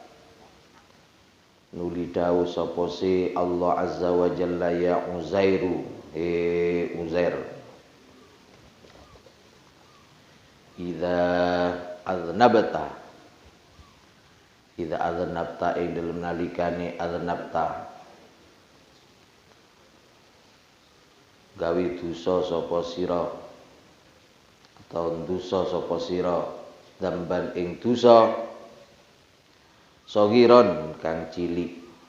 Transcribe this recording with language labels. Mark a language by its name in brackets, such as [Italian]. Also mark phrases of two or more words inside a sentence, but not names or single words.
[Javanese] nuli dawuh sapa si Allah [Arabic] عز وجل [Javanese] ya Uzairu, Uzair, [Arabic] إذا أذنبت [Javanese] ing dalem nalikane aznabta gawe dosa sapa sira atau dosa sapa sira damban ing dosa sagiron kang cilik